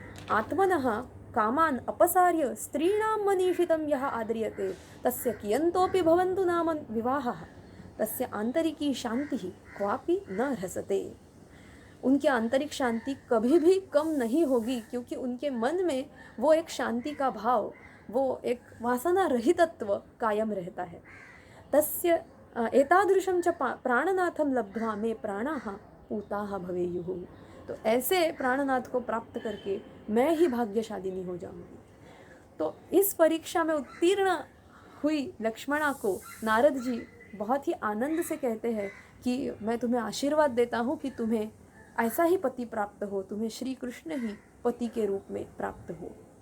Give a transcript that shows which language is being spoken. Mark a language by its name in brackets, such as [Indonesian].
[Sanskrit] आत्मनः कामान् अपसार्य स्त्रीणां मनीषितं यः आद्रियते तस्य कियन्तोऽपि भवन्तु नाम विवाहः तस्य आंतरिकी शांति क्वापि न रसते। [Hindi] उनकी आंतरिक शांति कभी भी कम नहीं होगी, क्योंकि उनके मन में वो एक शांति का भाव, वो एक वासना रहितत्व कायम रहता है। [Sanskrit] तस्य एतादृशं च प्राणनाथं लब्ध्वा मे प्राणाः पूताः भवेयुः। [Hindi] तो ऐसे प्राणनाथ को प्राप्त करके मैं ही भाग्यशालिनी हो जाऊंगी। तो इस परीक्षा में उत्तीर्ण हुई लक्ष्मणा को नारद जी बहुत ही आनंद से कहते हैं कि मैं तुम्हें आशीर्वाद देता हूँ कि तुम्हें ऐसा ही पति प्राप्त हो, तुम्हें श्री कृष्ण ही पति के रूप में प्राप्त हो।